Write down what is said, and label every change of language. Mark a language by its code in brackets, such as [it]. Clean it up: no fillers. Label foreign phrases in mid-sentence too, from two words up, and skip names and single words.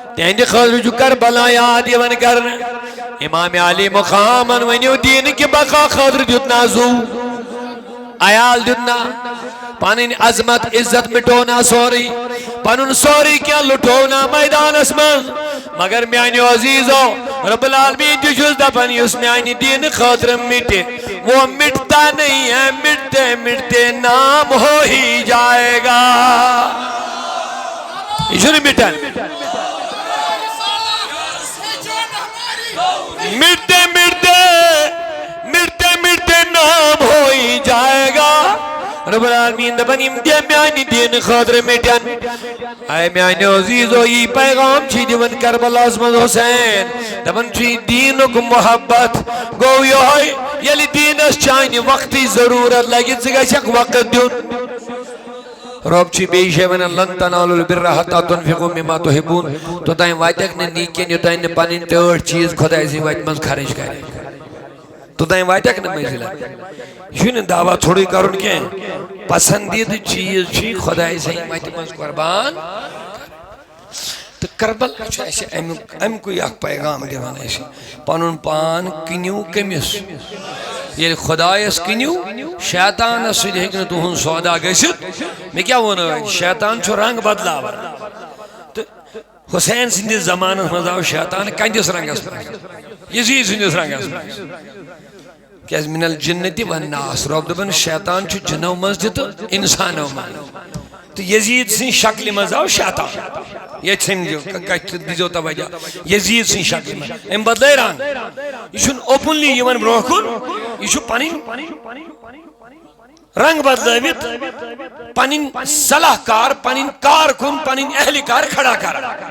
[ks] تہندِ خٲطرٕ چھُ کربلا یاد یِوان کرنہٕ امام علی مقامن ؤنِو دیٖنہٕ کہِ بقا خٲطرٕ دیُت نا زُو عیال دیُت نا پنٕنۍ عظمت عزت مٹو نا سورُے پنُن سورُے کینٛہہ لُٹو نا میدانس منٛز مگر میانیو عزیزو [ar] رب العالمین [ks] تہِ چھُس دپان یُس میانہِ دیٖنہٕ خٲطرٕ مٹہِ [ur] وہ مٹتا نہیں ہے مٹتے مٹتے نام ہو ہی جائے گا [ks] یہ چھُنہٕ مٹان [ur] مٹتے مٹتے مٹتے مٹتے نام ہو ہی جائے گا [ar] رب العالمین [ks] دپان یم دے میانہِ دیٖنہٕ خٲطرٕ مٹن اے میانیو عزیزو یی پیغام چھ دِوان کربلاہس منٛز حسین دپان چھُ دیٖنُک محبت گوٚو یہوے ییٚلہِ دیٖنس چانہِ وقتٕچ ضروٗرت لگہِ ژٕ گژھکھ وقت دیُن رب چھ بیٚیہِ جایہِ ونان [ar] لن تنالوا البر حتى تنفقوا مما تحبون [ks] توٚتام واتکھ نہٕ نیٖکین یوٚتام نہٕ پنٕنۍ ٹٲٹھ چیٖز خۄداے سٕنٛدِ وتہِ منٛز خرٕچ کرِ توٚتام واتکھ نہٕ منزلت یہ چھُنہٕ دعویٰ ژھوٚرُے کرُن کینٛہہ پسندیدٕ چیٖز چھُے خۄداے سٕنٛدِ وتہِ منٛز قربان تہٕ کربلا چھُ اَسہِ اَمکُے اکھ پیغام دِوان اَسہِ پنُن پان کٕنِو کٔمِس ییٚلہِ خۄدایس کٕنِو شیطانس سۭتۍ ہیٚکہِ نہٕ تُہُنٛد سودا گٔژھِتھ مےٚ کیٛاہ ووٚن شیطان چھُ رنٛگ بدلاوان تہٕ حسین سٕنٛدِس زمانس منٛز آو شیطان کندِس رنٛگس منٛز یزیٖد سٕنٛدِس رنٛگس منٛز کیٛازِ [ar] من الجنة والناس [ks] رب دپان شیطان چھُ جنو منٛز تہِ تہٕ انسانو منٛز تہٕ یزیٖد سٕنٛدِ شکلہِ منٛز آو شیطان ییٚتہِ سمجھو کتھ دیٖزیو توجہ یزیٖد سٕنٛدِ شکلہِ منٛز أمۍ بدلٲے رنٛگ یہِ چھُنہٕ اوپنلی یِوان برونٛہہ کُن یہِ چھُ پنٕنۍ رنٛگ بدلٲوِتھ پنٕنۍ صلاح کار پنٕنۍ کارکُن پنٕنۍ اہلکار کھڑا کران